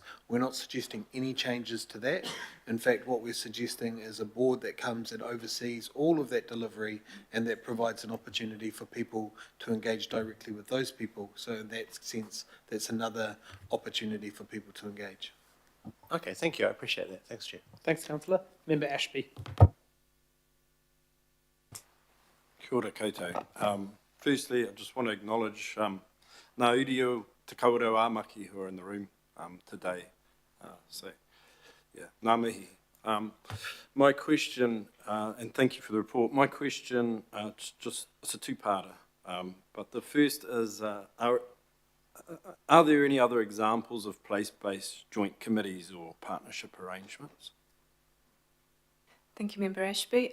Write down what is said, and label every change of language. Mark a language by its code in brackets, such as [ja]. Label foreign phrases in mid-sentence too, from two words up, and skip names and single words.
[en] We're not suggesting any changes to that. In fact, what we're suggesting is a board that comes and oversees all of that delivery and that provides an opportunity for people to engage directly with those people. So in that sense, that's another opportunity for people to engage. Okay, thank you. I appreciate that. Thanks, Chair. Thanks, Councillor. Member Ashby. [mi] Kia ora koutou. [en] Firstly, I just want to acknowledge Ngā Urio Te Kawerau Āmaki who are in the room today. [mi] Ngā mihi. [en] My question, and thank you for the report, my question, it's a two-parter. But the first is, are there any other examples of place-based joint committees or partnership arrangements? Thank you, Member Ashby.